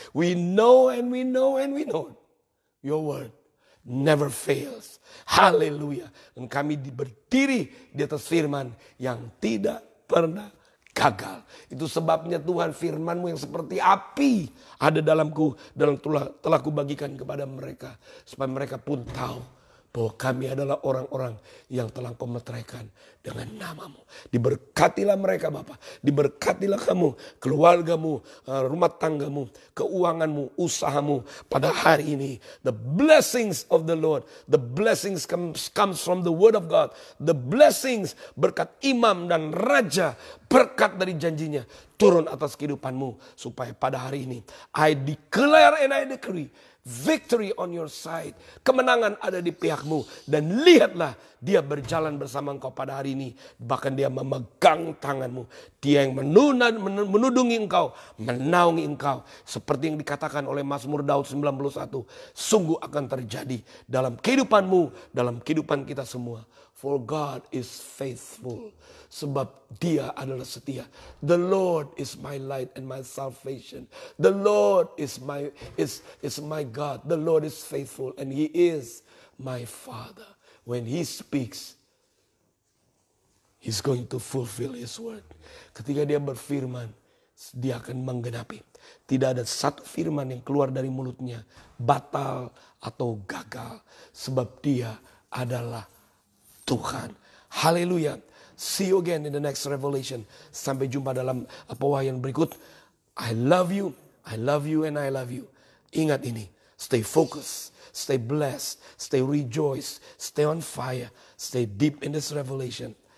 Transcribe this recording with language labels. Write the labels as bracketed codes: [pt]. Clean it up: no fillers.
[en] We know and we know and we know. Your word never fails. Haleluya. [id] Dan kami berdiri di atas firman yang tidak pernah gagal. Itu sebabnya Tuhan, firman-Mu yang seperti api ada dalamku, dalam telah kubagikan kepada mereka. Supaya mereka pun tahu bahwa kami adalah orang-orang yang telah Kau meteraikan dengan namamu. Diberkatilah mereka Bapa. Diberkatilah kamu, keluargamu, rumah tanggamu, keuanganmu, usahamu pada hari ini. [en] The blessings of the Lord. The blessings comes from the word of God. The blessings, [id] berkat imam dan raja, berkat dari janjinya turun atas kehidupanmu. Supaya pada hari ini [en] I declare and I decree victory on your side. [id] Kemenangan ada di pihakmu. Dan lihatlah, dia berjalan bersama engkau pada hari ini. Bahkan dia memegang tanganmu. Dia yang menudungi engkau, menaungi engkau. Seperti yang dikatakan oleh Mazmur Daud 91. Sungguh akan terjadi dalam kehidupanmu, dalam kehidupan kita semua. [en] For God is faithful. [id] Sebab dia adalah setia. [en] The Lord is my light and my salvation. The Lord is my God. The Lord is faithful and He is my Father. When He speaks, He's going to fulfill His word. [id] Ketika dia berfirman, dia akan menggenapi. Tidak ada satu firman yang keluar dari mulutnya batal atau gagal. Sebab dia adalah Tuhan. Haleluya. [en] See you again in the next revelation. [id] Sampai jumpa dalam pewahyuan berikut. [en] I love you, and I love you. [id] Ingat ini. [en] Stay focused, stay blessed, stay rejoiced, stay on fire, stay deep in this revelation.